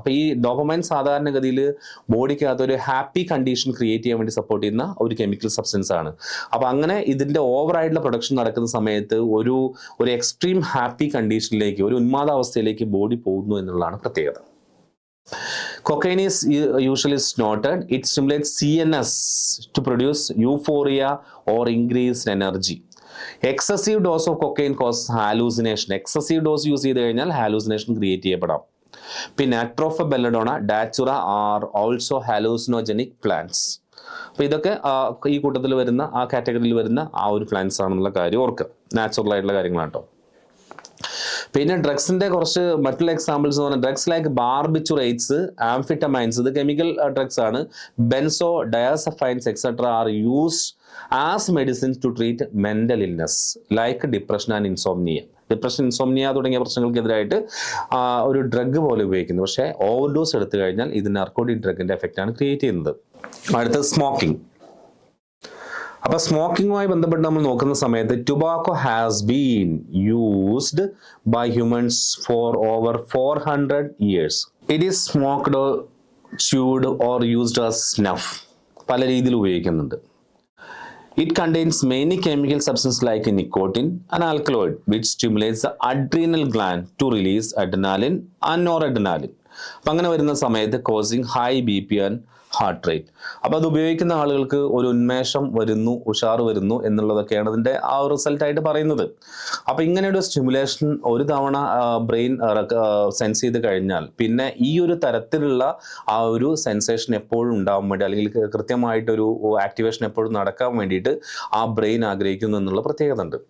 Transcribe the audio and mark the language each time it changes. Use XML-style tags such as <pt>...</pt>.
<ml>അപ്പോൾ ഈ ഡോപ്പമൈൻ സാധാരണഗതിയിൽ ബോഡിക്കകത്ത് ഒരു ഹാപ്പി കണ്ടീഷൻ ക്രിയേറ്റ് ചെയ്യാൻ വേണ്ടി സപ്പോർട്ട് ചെയ്യുന്ന ഒരു കെമിക്കൽ സബ്സ്റ്റൻസ് ആണ്. അപ്പോൾ അങ്ങനെ ഇതിന്റെ ഓവറായിട്ടുള്ള പ്രൊഡക്ഷൻ നടക്കുന്ന സമയത്ത് ഒരു എക്സ്ട്രീം ഹാപ്പി കണ്ടീഷനിലേക്ക്, ഒരു ഉന്മാദാവസ്ഥയിലേക്ക് ബോഡി പോകുന്നു എന്നുള്ളതാണ് പ്രത്യേകത.</ml> <en>Cocaine is usually snorted. It stimulates CNS to produce euphoria or increased energy. Excessive dose of cocaine causes hallucination.</en> <ml>Excessive dose use ചെയ്ത് കഴിഞ്ഞാൽ ഹാലൂസിനേഷൻ ക്രിയേറ്റ് ചെയ്യപ്പെടാം. പിന്നെ അട്രോഫ ബെല്ലഡോണ, ഡാച്ചുറ</ml> <en>Are also hallucinogenic plants.</en> <ml>അപ്പോൾ ഇതൊക്കെ ഈ കൂട്ടത്തിൽ വരുന്ന, ആ കാറ്റഗറിയിൽ വരുന്ന ആ ഒരു പ്ലാന്റ്സ് ആണെന്നുള്ള കാര്യം ഓർക്കുക. നാച്ചുറൽ ആയിട്ടുള്ള കാര്യങ്ങളാണ് കേട്ടോ. പിന്നെ ഡ്രഗ്സിന്റെ കുറച്ച് മറ്റുള്ള എക്സാമ്പിൾസ് എന്ന് പറഞ്ഞാൽ ഡ്രഗ്സ് ലൈക്ക് ബാർബിറ്റുറേറ്റ്സ്, ആംഫിറ്റമൈൻസ്, ഇത് കെമിക്കൽ ഡ്രഗ്സ് ആണ്.</ml> <en>Benzodiazepines etcetera are used as medicines to treat mental illness like depression and insomnia.</en> <ml>Insomnia തുടങ്ങിയ പ്രശ്നങ്ങൾക്കെതിരായിട്ട് ഒരു ഡ്രഗ് പോലെ ഉപയോഗിക്കുന്നു. പക്ഷേ ഓവർഡോസ് എടുത്തു കഴിഞ്ഞാൽ ഇത് നാർക്കോട്ടിക് ഡ്രഗിന്റെ എഫക്റ്റ് ആണ് ക്രിയേറ്റ് ചെയ്യുന്നത്. അടുത്തത് സ്മോക്കിംഗ്. അപ്പോൾ സ്മോക്കിങ്ങുമായി ബന്ധപ്പെട്ട് നമ്മൾ നോക്കുന്ന സമയത്ത്</ml> <en>Tobacco has been used by humans for over 400 years. It is smoked, chewed or used as snuff.</en> <ml>പല രീതിയിൽ ഉപയോഗിക്കുന്നുണ്ട്.</ml> <en>It contains many chemical substances like nicotine, an alkaloid which stimulates the adrenal gland to release adrenaline and noradrenaline.</en> <ml>അപ്പം അങ്ങനെ വരുന്ന സമയത്ത്</ml> <en>causing high BP and heart rate.</en> <ml>അപ്പോൾ അത് ഉപയോഗിക്കുന്ന ആളുകൾക്ക് ഒരു ഉന്മേഷം വരുന്നു, ഉഷാർ വരുന്നു എന്നുള്ളതൊക്കെയാണ് അതിൻ്റെ ആ ഒരു റിസൾട്ടായിട്ട് പറയുന്നത്. അപ്പോൾ ഇങ്ങനെയൊരു സ്റ്റിമുലേഷൻ ഒരു തവണ ബ്രെയിൻ സെൻസ് ചെയ്ത് കഴിഞ്ഞാൽ പിന്നെ ഈ ഒരു തരത്തിലുള്ള ആ ഒരു സെൻസേഷൻ എപ്പോഴും ഉണ്ടാവാൻ വേണ്ടി, അല്ലെങ്കിൽ കൃത്യമായിട്ടൊരു ആക്ടിവേഷൻ എപ്പോഴും നടക്കാൻ വേണ്ടിയിട്ട് ആ ബ്രെയിൻ ആഗ്രഹിക്കുന്നു എന്നുള്ള പ്രത്യേകത ഉണ്ട്.</ml>